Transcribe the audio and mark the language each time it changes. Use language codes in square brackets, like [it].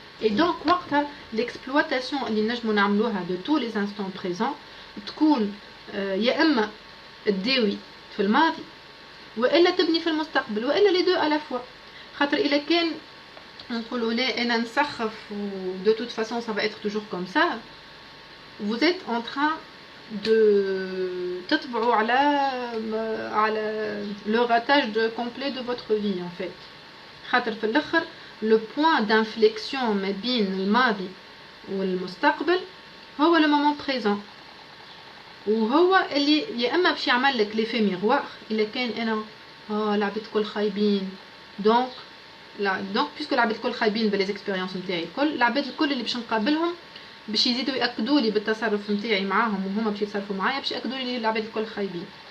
[ar] Et donc وقتها l'exploitation اللي نجمو نعملوها [fr] de tous les instants présents [ar] تكون يا اما تداوي في الماضي والا تبني في المستقبل والا [fr] les deux à la fois. [ar] خاطر الا كان نقولوا لا انا نسخف [fr] و de toute façon ça va être toujours comme ça, vous êtes en train de [ar] تتبعوا على [fr] le ratage complet de votre vie en fait. [ar] خاطر في الاخر [fr] le point d'inflexion [ar] ما بين الماضي والمستقبل هو [fr] le moment présent, [ar] وهو اللي يا اما باش يعمل لك ليفي ميغوار. الا كان انا العباد الكل خايبين دونك بيسكو العباد الكل خايبين بلي زيكسبيريونس نتاعي الكل، العباد الكل اللي باش نقابلهم باش يزيدوا ياكدوا لي بالتصرف نتاعي معاهم وهما باش يتصرفوا معايا باش ياكدوا لي العباد الكل خايبين.